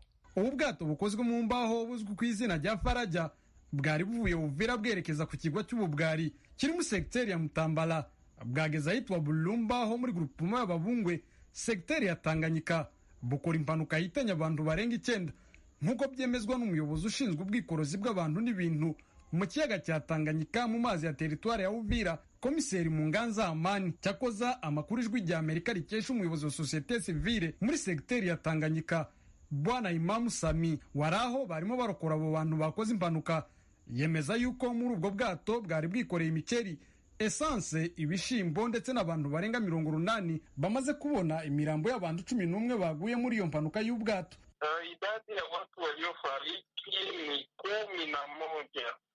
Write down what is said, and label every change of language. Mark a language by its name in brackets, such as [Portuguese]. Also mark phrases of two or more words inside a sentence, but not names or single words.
[Kinyarwanda] Ubu bwato bukozwe mu mbaho buzwi ku izina rya Faraja bwari buvuye Uvira bwerekeza ku kigo cy'ububwari kiri mu secteur ya Mutambala bwageza ahitwa Bulumba ho muri groupement y'Ababungwe secteur ya Tanganyika bukora impanuka yitanye abantu barenga 9 nkuko byemezwa n'umuyobozi ushinzwe ubwikorozi bw'abantu n'ibintu mu kiyaga cya Tanganyika mu mazi ya territoire ya Uvira, komiseri Munganza Amani. Cyakoza amakuru Ijwi rya Amerika rikesha umuyobozi wa [French] societe civile [Kinyarwanda] muri secteur ya Tanganyika Bwana Imam Sami waraho barimo barokora abo bantu bakoze impanuka, yemeza yuko muri ubwo bwato bwari bwikoreye imiceri, essence, ibishimbo ndetse n'abantu barenga 80 bamaze kubona imirambo y'abantu 11 baguye muri iyo mpanuka y'ubwato. [Swahili] Idadi ya watu waliofariki ni 11.